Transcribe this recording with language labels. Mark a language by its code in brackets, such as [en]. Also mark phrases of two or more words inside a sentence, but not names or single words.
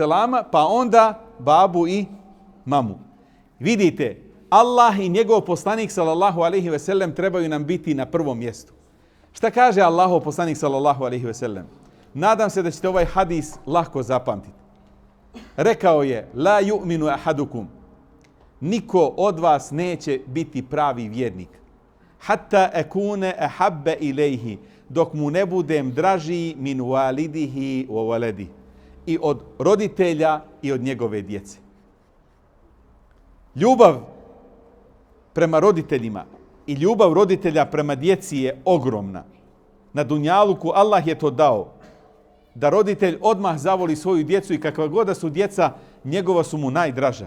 [bs] pa onda babu i mamu. Vidite, Allah i njegov poslanik [ar] صلى الله عليه وسلم [bs] trebaju nam biti na prvom mjestu. Šta kaže Allahov poslanik [ar] صلى الله عليه وسلم? [bs] Nadam se da ćete ovaj hadis lako zapamtiti. Rekao je: [ar] لا يؤمن أحدكم. [bs] Niko od vas neće biti pravi vjernik. [ar] حتى أكون أحب إليه. [bs] Dok mu ne budem draži [ar] من والده وولده. [bs] I od roditelja i od njegove djece. Ljubav prema roditeljima i ljubav roditelja prema djeci je ogromna. Na dunjaluku Allah je to dao. Da roditelj odmah zavoli svoju djecu i kakva god da su djeca, njegova su mu najdraža.